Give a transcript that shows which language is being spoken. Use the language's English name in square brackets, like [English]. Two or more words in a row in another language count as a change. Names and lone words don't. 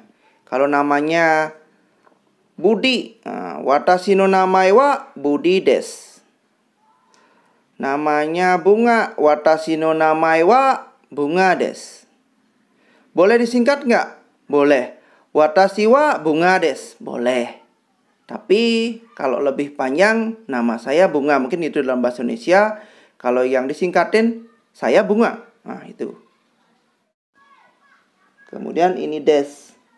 [Indonesian] Kalau namanya Budi, [Japanese] 私の名前はBudiです. [Indonesian] Namanya Bunga, [Japanese] 私の名前はBungaです. [Indonesian] Boleh disingkat nggak? Boleh. [Japanese] Watashi wa Bunga desu. [Indonesian] Boleh. Tapi kalau lebih panjang, nama saya Bunga. Mungkin itu dalam bahasa Indonesia. Kalau yang disingkatin, saya Bunga. Nah, itu. Kemudian ini des.